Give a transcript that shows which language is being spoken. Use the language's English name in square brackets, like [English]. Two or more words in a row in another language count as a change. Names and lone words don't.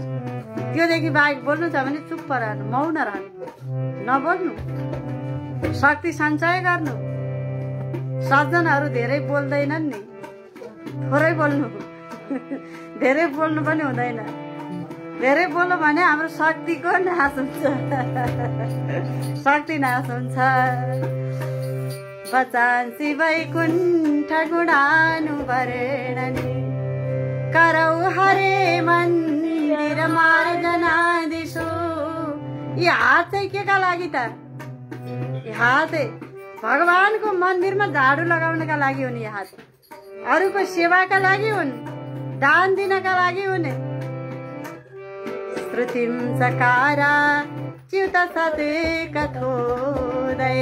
[Nepali] त्योदेखि बाहेक बोल्नु छ भने चुप्प रहनु, मौन रहनु, नबोल्नु, शक्ति सञ्चय गर्नु। सज्जनहरू धेरै बोल्दैनन् नि, थोरै बोल्नु। धेरै बोल्नु पनि हुँदैन। धेरै बोल्यो भने हाम्रो शक्तिको नाश हुन्छ, शक्ति नाश हुन्छ। [Sanskrit] बचान्सी वैकुण्ठ गुणानु वर्णने करौ हरे मन्दिर मार्जना दिशो। [Nepali] यो हात चाहिँ के का लागि त? यो हात भगवानको मन्दिरमा झाडु लगाउनका लागि हुन्। यो हात अरूको सेवाका लागि हुन्, दान दिनका लागि हुन्। [Sanskrit] श्रुतिम सकारा च्युत सते कथोदय।